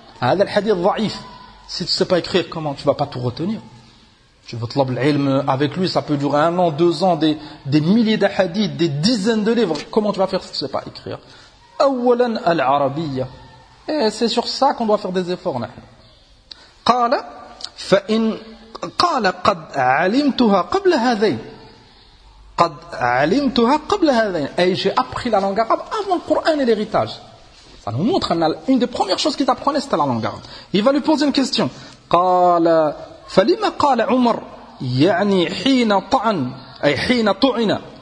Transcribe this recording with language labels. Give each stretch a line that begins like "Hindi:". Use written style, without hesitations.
Arabic: هذا الحديث ضعيف.
French: Si tu ne sais pas écrire, comment? Tu ne vas pas tout retenir. Tu veux t'lab l'ilm avec lui, ça peut durer un an, deux ans, des milliers de hadiths, des dizaines de livres. Comment tu vas faire si tu ne sais pas écrire?
Arabic: أولاً العربية.
French: Et c'est sur ça qu'on doit faire des efforts.
Arabic: قال فإن قال قد علمتها قبل هذين قد علمتها قبل هذين.
French: Et j'ai appris la langue arabe avant le Coran et l'héritage. Ça nous montre une des premières choses qu'il apprenait, c'était la langue arabe. Il va lui poser une question.
Arabic: قال فلما قال عمر يعني حين طعن أي حين طعن.